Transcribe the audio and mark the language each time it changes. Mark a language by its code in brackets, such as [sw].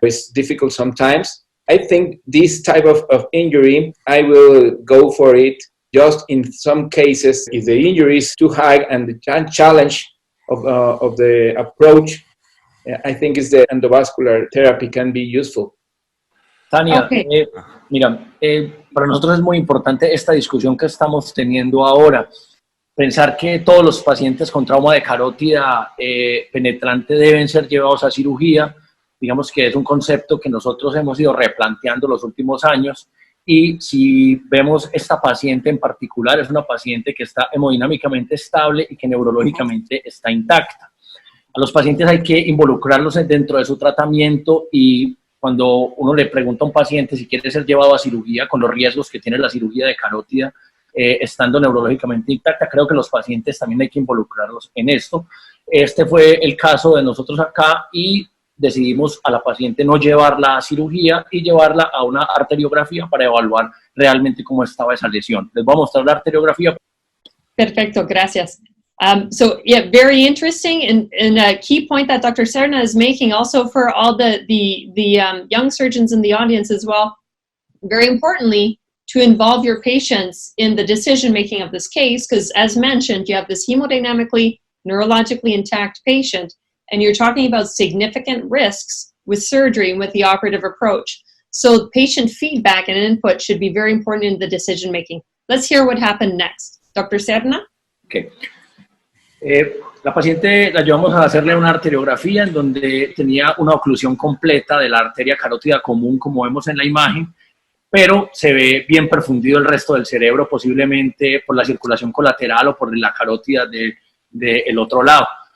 [en] It's difficult sometimes. I think this type of injury, I will go for it just in some cases if the injury is too high and the challenge of the approach, I think is the endovascular therapy can be useful. [es] Tania, mira, para nosotros es muy importante esta discusión que estamos teniendo ahora. Pensar que todos los pacientes con trauma de carótida penetrante deben ser llevados a cirugía, digamos que es un concepto que nosotros hemos ido replanteando los últimos años. Y si vemos esta paciente en particular, es una paciente que está hemodinámicamente estable y que neurológicamente está intacta. A los pacientes hay que involucrarlos dentro de su tratamiento y cuando uno le pregunta a un paciente si quiere ser llevado a cirugía con los riesgos que tiene la cirugía de carótida, estando neurológicamente intacta, creo que los pacientes también hay que involucrarlos en esto. Este fue el caso de nosotros acá y decidimos a la paciente no llevarla a cirugía y llevarla a una arteriografía para evaluar realmente cómo estaba esa lesión. Les voy a mostrar la arteriografía. Perfecto, gracias. [en] So yeah, very interesting and a key point that Dr. Serna is making also for all the young surgeons in the audience as well. Very importantly, to involve your patients in the decision-making of this case, because as mentioned, you have this hemodynamically, neurologically intact patient, and you're talking about significant risks with surgery and with the operative approach. So patient feedback and input should be very important in the decision-making. Let's hear what happened next. Dr. Serna? Okay. [es] La paciente la llevamos a hacerle una arteriografía en donde tenía una oclusión completa de la arteria carótida común, como vemos en la imagen. pero se ve bien perfundido el resto del cerebro, posiblemente por la circulación colateral o por la carótida del otro lado.